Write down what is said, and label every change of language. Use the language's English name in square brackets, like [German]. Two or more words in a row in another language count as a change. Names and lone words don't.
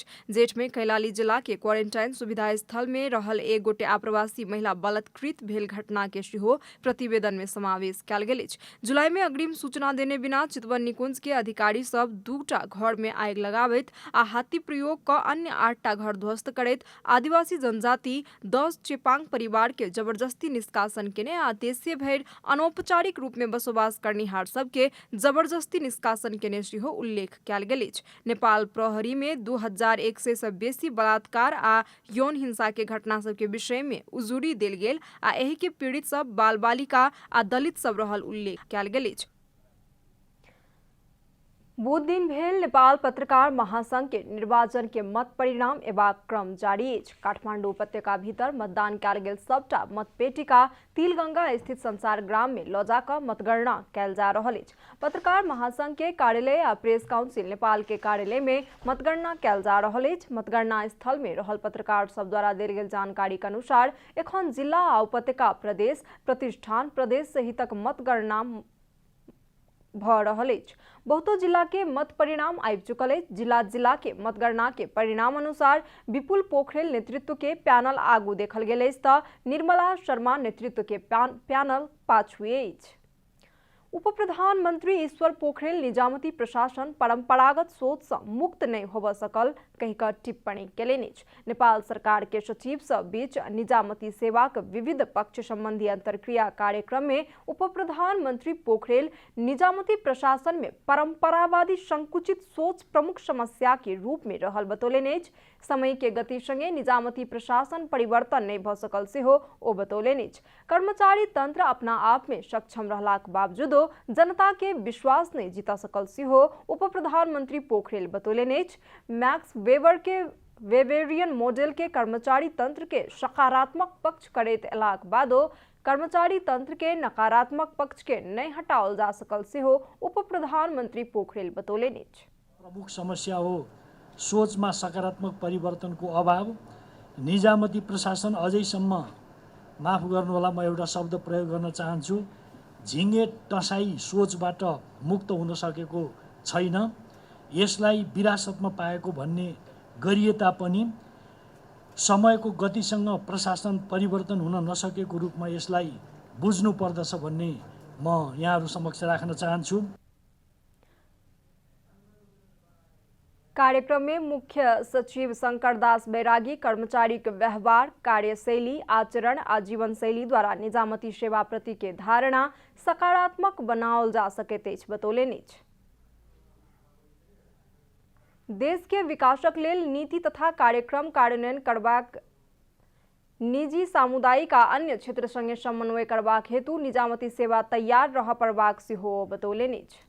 [Maithili] जेठ में कैलाली जिला के क्वारेंटाइन सुविधा स्थल में रहल एक गोटे आप्रवासी महिला बलात्कृत भेल घटना के सेहो प्रतिवेदन में समावेश कयल गेल अछि। जुलाई में अग्रिम सूचना देने बिना चितवन निकुंज के अधिकारी सब 2टा घर में आगि लगाबैत आ हाथी प्रयोग क अन्य 8टा घर ध्वस्त करैत आदिवासी जनजाति 10 चेपांग परिवार के जबरदस्ती निष्कासन केने आ देशीय भरि अनौपचारिक रूप में बसोबास करनिहार सबके जबरदस्ती निष्कासन केने सेहो उल्लेख कयल गेल अछि। नेपाल प्रहरी में 2100 से बेसी बलात्कार आ यौन हिंसा के घटना सब के विषय में उजुरी देल गेल आ एहि के पीड़ित सब बाल बालिका आ दलित सब रहल उल्लेख कयल गेल अछि। बुध दिन भेल नेपाल पत्रकार महासंघ के निर्वाचन के मत परिणाम एबाक क्रम जारी अछि। काठमांडू उपत्यका भीतर मतदान कयल गेल सबटा मतपेटिका तिलगंगा स्थित संसार ग्राम में ल जाकर मतगणना कयल जा रहल अछि। पत्रकार महासंघ के कार्यालय आ प्रेस काउंसिल नेपाल के कार्यालय में मतगणना कयल जा रहल अछि। मतगणना स्थल में रहल पत्रकार सब द्वारा देल गेल जानकारी के अनुसार एखन जिला आ उपत्यका प्रदेश प्रतिष्ठान प्रदेश सहितक मतगणना भ रहल अछि। बहुतो जिला के मत परिणाम आबि चुकल अछि। जिला के मतगणना के परिणाम अनुसार विपुल पोखरेल नेतृत्व के पैनल आगू देखल गेल अछि त निर्मला शर्मा नेतृत्व के पैनल पाछू अछि। उप प्रधानमंत्री ईश्वर पोखरेल निजामती प्रशासन परंपरागत सोच से मुक्त नहीं होब सकल कहिकर टिप्पणी केलनि। नेपाल सरकार के सचिव सब बीच निजामती सेवा के विविध पक्ष संबंधी अंतरक्रिया कार्यक्रम में उप प्रधानमंत्री पोखरेल निजामती प्रशासन में परंपरावादी संकुचित सोच प्रमुख समस्या के रूप में रहल बतौलनि। समय के गति संगे निजामती प्रशासन परिवर्तन नहीं भ सकल से हो ओ बतौलनि। कर्मचारी तंत्र अपना आप में सक्षम रहलाक बावजूद जनता के विश्वास नहीं जीता सकल से हो उप प्रधानमंत्री पोखरेल बतौलनि। मैक्स वेबर के [English] Weberian model [Maithili] के कर्मचारी तंत्र के सकारात्मक पक्ष करैत अयलाक बादो कर्मचारी तंत्र के नकारात्मक पक्ष के नहीं हटाओल जा सकल से हो उप प्रधानमंत्री पोखरेल बतौलनि। [Nepali] प्रमुख समस्या हो सोचमा सकारात्मक परिवर्तनको अभाव। निजामती प्रशासन अझैसम्म, माफ गर्नुहोला म एउटा शब्द प्रयोग गर्न चाहन्छु, झिङ्गे टसाई सोचबाट मुक्त हुन सकेको छैन। यसलाई विरासतमा पाएको भन्ने गरिए तापनि समयको गतिसँग प्रशासन परिवर्तन हुन नसकेको रूपमा यसलाई बुझ्नु पर्दछ भन्ने म यहाँहरू समक्ष राख्न चाहन्छु। [Maithili] कार्यक्रम में मुख्य सचिव शंकरदास बैरागी कर्मचारी के व्यवहार, कार्यशैली, आचरण आ जीवन शैली द्वारा निजामती सेवा प्रति के धारणा सकारात्मक बनाओल जा सके बतौलनि। देश के विकासक लेल नीति तथा कार्यक्रम कार्यान्वयन करबाक निजी, सामुदायिक आ अन्य क्षेत्र संगे समन्वय करबाक हेतु निजामती सेवा तैयार रह पड़बाक सेहो बतौलनि।